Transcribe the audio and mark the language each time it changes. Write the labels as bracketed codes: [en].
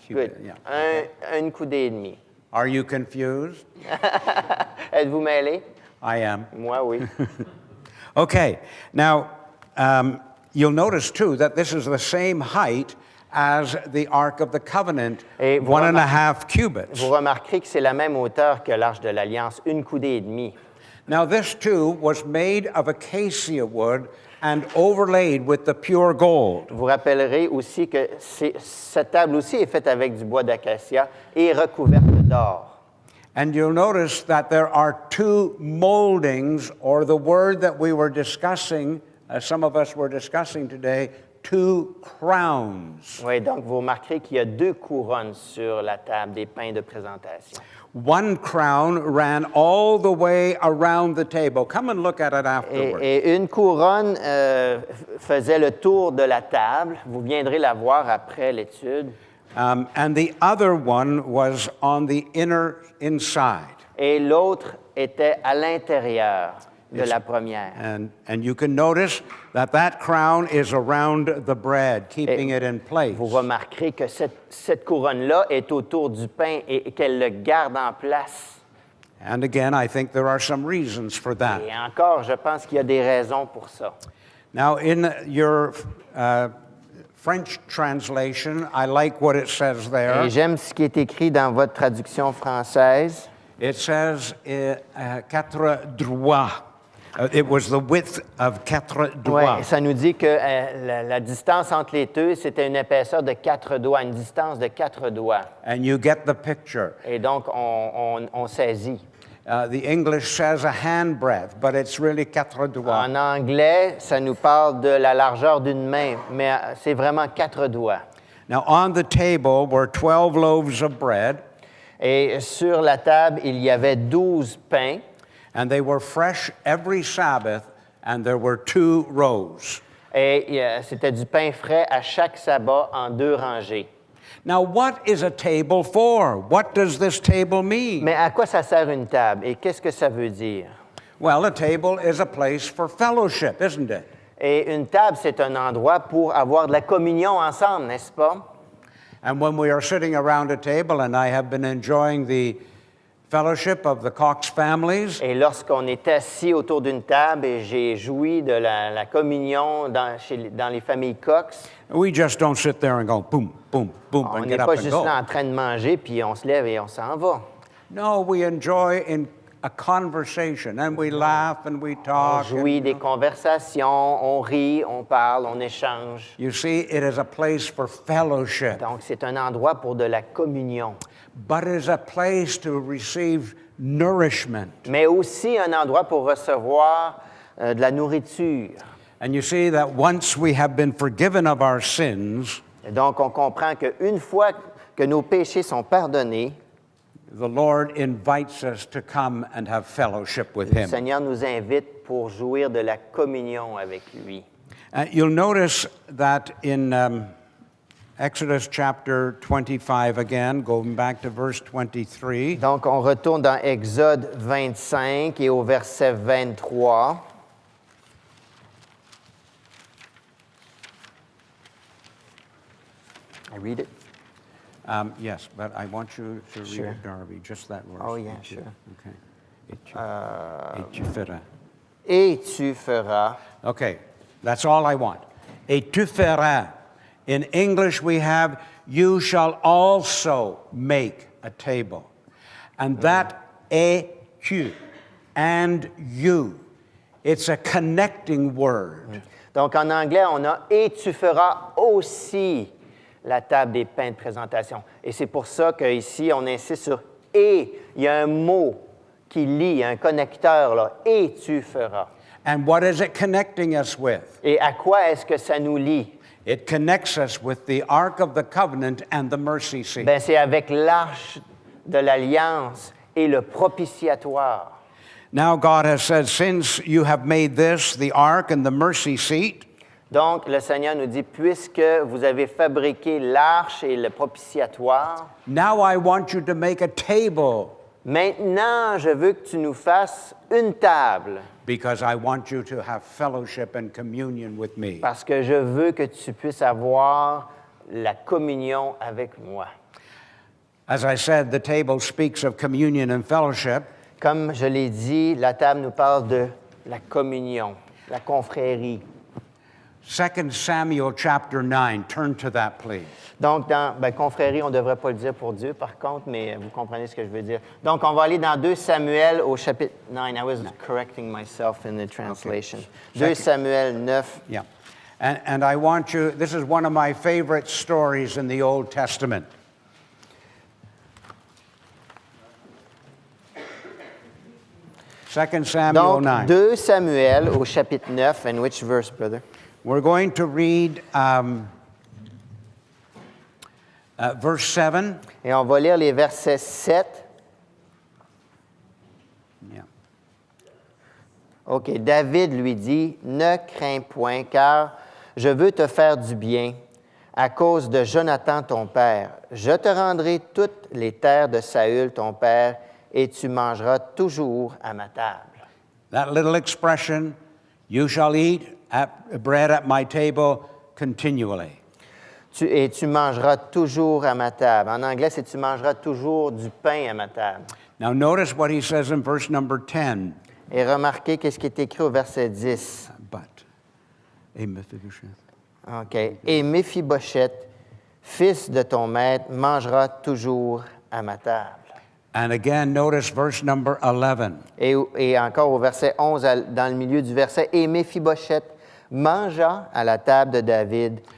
[en] cubit. Yeah. [fr] Une coudée et demie. [en] Are you confused? [fr] Êtes-vous mêlés? [en] I am. [fr] Moi, oui. [en] Okay. Now, you'll notice too that this is the same height as the Ark of the Covenant, [fr] Et vous [en] 1.5 cubits. [fr] Vous remarquerez que c'est la même hauteur que l'Arche de l'Alliance, une coudée et demie. [en] Now, this too was made of acacia wood and overlaid with the pure gold. [fr] Vous rappellerez aussi que cette table aussi est faite avec du bois d'acacia et recouverte d'or. [en] And you'll notice that there are 2 moldings, or the word that we were discussing, some of us were discussing today, 2 crowns. [fr] Oui, donc vous remarquerez qu'il y a 2 couronnes sur la table des pains de présentation. [en] 1 crown ran all the way around the table. Come and look at it afterwards. [fr] Et une couronne faisait le tour de la table. Vous viendrez la voir après l'étude. [en] And the other one was on the inside. [fr] Et l'autre était à l'intérieur de la première. [en] And you can notice that crown is around the bread, keeping it in place. [fr] Vous remarquerez que cette couronne-là est autour du pain et qu'elle le garde en place. [en] And again, I think there are some reasons for that. [fr] Et encore, je pense qu'il y a des raisons pour ça. [en] Now, in your French translation, I like what it says there. [fr] Et j'aime ce qui est écrit dans votre traduction française. [en] It says 4 doigts. It was the width of 4 doigts. [fr] Oui, ça nous dit que la distance entre les deux, c'était une épaisseur de 4 doigts, une distance de 4 doigts. [en] And you get the picture. [fr] Et donc, on saisit. [en] The English says a handbreadth, but it's really 4 doigts. [fr] En anglais, ça nous parle de la largeur d'une main, mais c'est vraiment 4 doigts. [en] Now, on the table were 12 loaves of bread. [fr] Et sur la table, il y avait 12 pains. [en] And they were fresh every Sabbath, and there were 2 rows. [fr] Et c'était du pain frais à chaque sabbat en 2 rangées. [en] Now, what is a table for? What does this table mean? [fr] Mais à quoi ça sert une table? Et qu'est-ce que ça veut dire? [en] Well, a table is a place for fellowship, isn't it? [fr] Et une table, c'est un endroit pour avoir de la communion ensemble, n'est-ce pas? [en] And when we are sitting around a table, and I have been enjoying the fellowship of the Cox families, [fr] Et lorsqu'on est assis autour d'une table et j'ai joui de la communion dans les familles Cox, [en] we just don't sit there and go boom, boom, boom, [fr] on [en] and [fr] n'est [en] get up [fr] pas [en] and [fr] juste [en] go. [fr] là en train de manger, puis on se lève et on s'en va. [en] No, we enjoy in a conversation, and we laugh and we [fr] On [en] talk. [fr] jouit des conversations, on rit, on parle, on échange. [en] You see, it is a place for fellowship, [fr] Donc, c'est un endroit pour de la communion, [en] but it is a place to receive nourishment. [fr] mais aussi un endroit pour recevoir de la nourriture. [en] And you see that once we have been forgiven of our sins, [fr] Et donc, on comprend qu'une fois que nos péchés sont pardonnés, [en] the Lord invites us to come and have fellowship with [fr] le [en] Him. [fr] Seigneur nous invite pour jouir de la communion avec lui. [en] You'll notice that in Exodus chapter 25 again, going back to verse 23. [fr] Donc, on retourne dans Exode 25 et au verset 23. [en] I read it. Yes, but I want you to read Sure. it, Darby, just that verse. Oh, yeah, Thank you. sure. [fr] Okay. Et tu feras. Et tu feras. [en] Okay, that's all I want. [fr] Et tu feras. [en] In English, we have, you shall also make a table. And that [fr] et tu [en] and you, it's a connecting word. [fr] Donc, en anglais, on a « et tu feras aussi la table des pains de présentation ». Et c'est pour ça qu'ici, on insiste sur « et ». Il y a un mot qui lie, un connecteur, là, « et tu feras [en] And what is it connecting us with? ». [fr] Et à quoi est-ce que ça nous lie? [en] It connects us with the Ark of the Covenant and the mercy seat. [fr] Bien, c'est avec l'arche de l'Alliance et le propitiatoire. [en] Now God has said, since you have made this, the ark and the mercy seat, [fr] Donc, le Seigneur nous dit, puisque vous avez fabriqué l'arche et le propitiatoire, [en] now I want you to make a table [fr] maintenant, je veux que tu nous fasses une table, [en] because I want you to have fellowship and communion with me. [fr] parce que je veux que tu puisses avoir la communion avec moi. [en] As I said, the table speaks of communion and fellowship. [fr] Comme je l'ai dit, la table nous parle de la communion, la confrérie. [en] 2 Samuel chapter 9, turn to that, please. [fr] Donc, dans confrérie, on ne devrait pas le dire pour Dieu, par contre, mais vous comprenez ce que je veux dire. Donc, on va aller dans 2 Samuel au chapitre 9. [en] I was correcting myself in the translation. 2 Samuel 9. Yeah. And I want you, this is one of my favorite stories in the Old Testament. Second Samuel [fr] Donc, 9. 2 Samuel au chapitre 9. [en] And which verse, brother? We're going to read verse 7. [fr] Et on va lire les versets 7. [en] Yeah. OK. [fr] David lui dit, « Ne crains point, car je veux te faire du bien à cause de Jonathan ton père. Je te rendrai toutes les terres de Saül ton père, et tu mangeras toujours à ma table. » [en] That little expression, you shall eat bread at my table continually. [fr] Et tu mangeras toujours à ma table. En anglais, c'est « tu mangeras toujours du pain à ma table ». [en] Now notice what he says in verse number 10. [fr] Et remarquez qu'est-ce qui est écrit au verset 10. [en] But, et Mephibosheth. OK. [fr] Et Méphibosheth, fils de ton maître, mangera toujours à ma table. [en] And again, notice verse number 11. [fr] Et encore au verset 11, dans le milieu du verset, et Méphibosheth mangea à la table de David.